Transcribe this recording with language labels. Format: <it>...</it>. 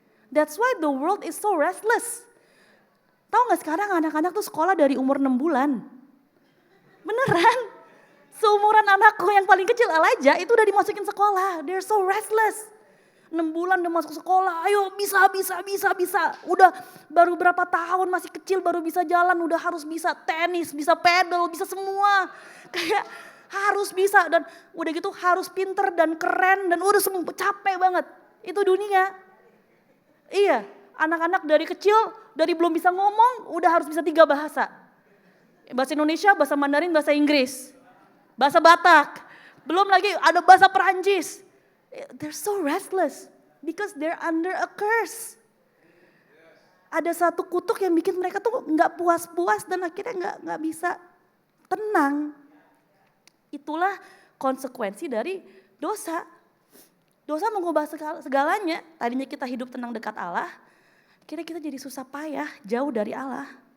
<en>That's why the world is so restless.</en> <id>Tahu gak sekarang anak-anak tuh sekolah dari umur 6 bulan. Beneran. Seumuran anakku yang paling kecil Elijah itu udah dimasukin sekolah.</id> <en>They're so restless.</en> <id>6 bulan udah masuk sekolah, ayo bisa. Udah baru berapa tahun masih kecil baru bisa jalan, udah harus bisa tenis, bisa pedal, bisa semua. Kayak harus bisa dan udah gitu harus pinter dan keren dan udah semua capek banget. Itu dunia. Iya, anak-anak dari kecil, dari belum bisa ngomong udah harus bisa 3 bahasa. Bahasa Indonesia, bahasa Mandarin, bahasa Inggris. Bahasa Batak. Belum lagi ada bahasa Perancis.</id> <en>They're so restless because they're under a curse.</en> <id>Ada satu kutuk yang bikin mereka tuh nggak puas-puas dan akhirnya nggak bisa tenang. Itulah konsekuensi dari dosa. Dosa mengubah segalanya. Tadinya kita hidup tenang dekat Allah, akhirnya kita jadi susah payah jauh dari Allah.</id>